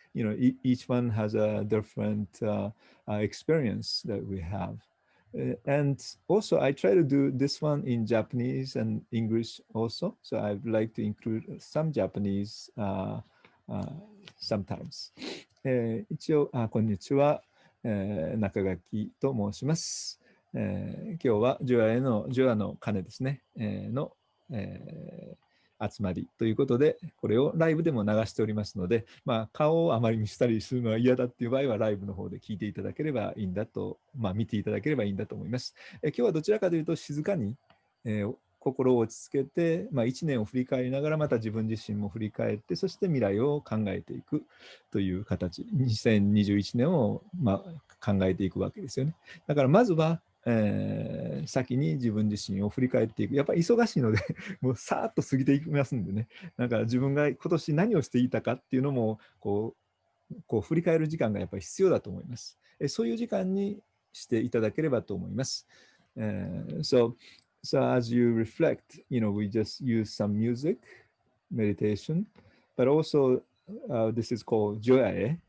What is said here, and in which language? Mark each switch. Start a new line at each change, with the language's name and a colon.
English: Each one has a different experience that we have. And also, I try to do this one in Japanese and English also. So I'd like to include some Japanese sometimes.
Japanese: 一応こんにちは、中垣と申します。今日はジョアの鐘ですね、の、集まりということで、これをライブでも流しておりますので、顔をあまり見せたりするのは嫌だっていう場合は、ライブの方で聞いていただければいいんだと、見ていただければいいんだと思います。今日はどちらかというと静かに、心を落ち着けて、1年を振り返りながらまた自分自身も振り返って、そして未来を考えていくという形、2021年を考えていくわけですよね。だからまずは、先に自分自身を振り返っていく。やっぱり忙しいのでもうさーっと過ぎていきますんでね。なんか自分が今年何をしていたかっていうのもこう振り返る時間がやっぱり必要だと思います。そういう時間にしていただければと思います。
English: So as you reflect, we just use some music, meditation, but also this is called joya.